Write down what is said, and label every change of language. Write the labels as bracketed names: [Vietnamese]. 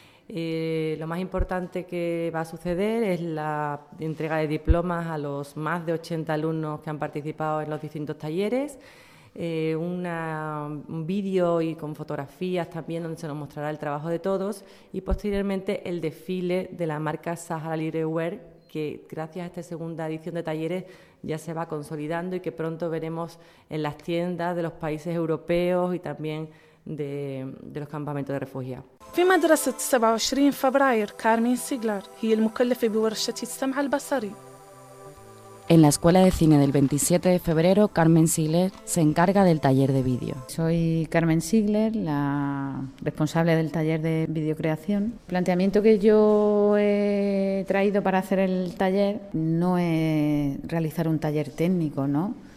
[Spanish] Lo más importante que va a suceder es la entrega de diplomas a los más de 80 alumnos que han participado en los distintos talleres, un vídeo y con fotografías también donde se nos mostrará el trabajo de todos y posteriormente el desfile de la marca Sahara Libre Wear, que gracias a esta segunda edición de talleres ya se va consolidando y que pronto veremos en las tiendas de los países europeos y también de los campamentos de refugiados. [Arabic] في مدرسة 27 فبراير كارمين سيغلر هي المكلفة بورشة السمع البصري. [Spanish] En la escuela de cine del 27 de febrero Carmen Sigler se encarga del taller de vídeo. Soy Carmen Sigler, la responsable del taller de videocreación. El planteamiento que yo he traído para hacer el taller no es realizar un taller técnico, ¿no?